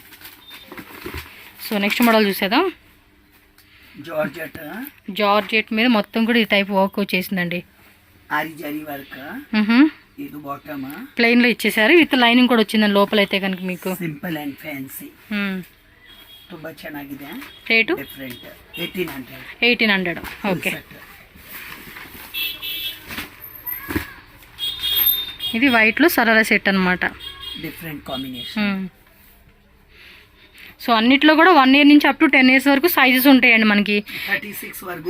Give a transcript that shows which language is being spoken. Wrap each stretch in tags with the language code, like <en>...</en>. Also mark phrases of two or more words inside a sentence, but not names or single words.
<en>so next model</en> <te>చూసేద్దాం. జార్జెట్ మీద మొత్తం కూడా ఈ టైప్ వర్క్ వచ్చేసిందండి. ఆరి జరీ వర్క్. ఇది బాటమ్ ప్లెయిన్ లో ఇచ్చేసారు,</te> <en>with lining</en> <te>కూడా వచ్చిందండి లోపల అయితే కనుక మీకు.</te> <en>simple and fancy.</en> <kn>ತುಂಬಾ ಚೆನ್ನಾಗಿದೆ. ರೇಟು ಡಿಫರೆಂಟ್ 1800. 1800.</kn> <te>ఓకే, ఇది వైట్ లో సరారా సెట్ అన్నమాట.</te> <en>different combination.</en> <te>సో అన్నిట్లో కూడా 1 year నుంచి</te> <en>up to 10 years</en> <te>వరకు సైజెస్ ఉంటాయండి మనకి. 36 వరకు</te>